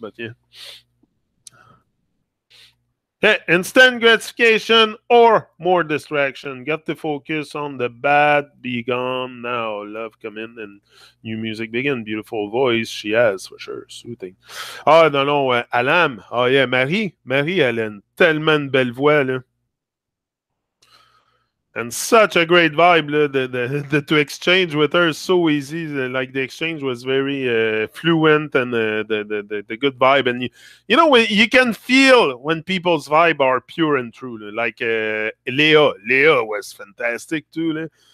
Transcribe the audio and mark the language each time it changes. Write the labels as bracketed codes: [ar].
[en] But yeah. Hey, instant gratification or more distraction. Get to focus on the bad. Be gone now. Love come in and new music begin. Beautiful voice she has, for sure. Soothing. Ah, non, Alam. Ah, yeah, [fr] Marie, elle a tellement une belle voix, là. [en] And such a great vibe. To exchange with her is so easy. Like the exchange was very fluent, and the good vibe. And you know, you can feel when people's vibe are pure and true. Like Leah was fantastic too.